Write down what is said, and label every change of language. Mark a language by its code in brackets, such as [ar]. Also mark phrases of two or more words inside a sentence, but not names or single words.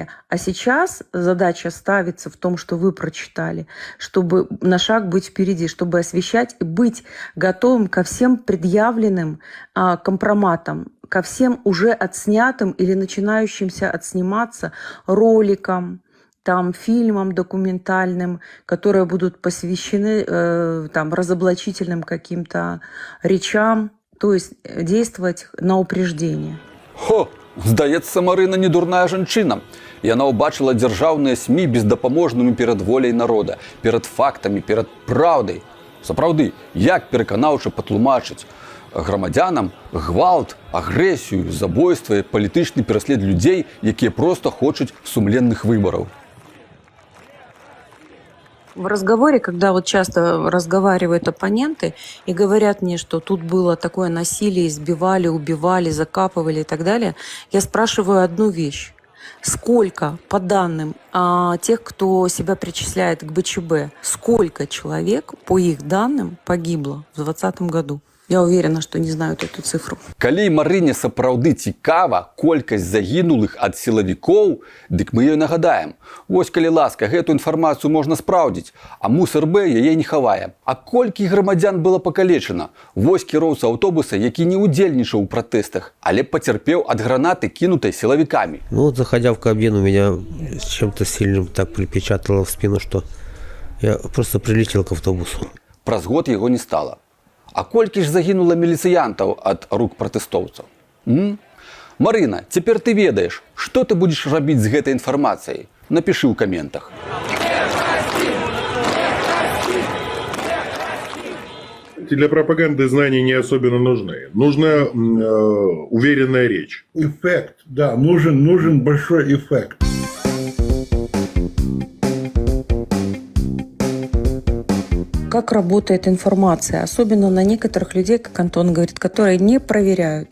[ru] А сейчас задача ставится в том, что вы прочитали, чтобы на шаг быть впереди, чтобы освещать и быть готовым ко всем предъявленным компроматам, ко всем уже отснятым или начинающимся отсниматься роликам, фильмам документальным, которые будут посвящены разоблачительным каким-то речам, то есть действовать на упреждение. [be] Здаецца, Марына не дурная жанчына. Яна ўбачыла дзяржаўныя СМІ бездапаможнымі перад воляй народа, перад фактамі, перад праўдай. Сапраўды, як пераканаўча патлумачыць грамадзянам гвалт, агрэсію, забойства, палітычны пераслед людзей, якія проста хочуць сумленных выбараў. [ru] В разговоре, когда часто разговаривают оппоненты и говорят мне, что тут было такое насилие, избивали, убивали, закапывали и так далее, я спрашиваю одну вещь. Сколько, по данным тех, кто себя причисляет к БЧБ, сколько человек, по их данным, погибло в 2020 году? Я уверена, что не знают эту цифру. [be] Калі Марыне сапраўды цікава колькасць загінулых ад сілавікоў, дык мы ёй нагадаем. Вось, калі ласка, гэту інфармацыю можна спраўдзіць, а МУС-РБ яе не хавае. А колькі грамадзян было пакалечана? Вось кіроўца аўтобуса, які не удзельнічаў у пратэстах, але пацярпеў ад гранаты, кінутай сілавікамі. [ru] Заходя в кабину, меня чем-то сильным так припечатало в спину, что я просто прилетел к автобусу. [be] Праз год яго не стала. А колькі ж загінула міліцыянтаў ад рук пратэстоўцаў? Марына, цяпер ты ведаеш, што ты будзеш рабіць з гэтай інфармацыяй? Напішы ў каментах. [ru] Для пропаганды знания не особенно нужны. Нужна уверенная речь. Эффект, да, нужен большой эффект. Как работает информация, особенно на некоторых людей, как Антон говорит, которые не проверяют.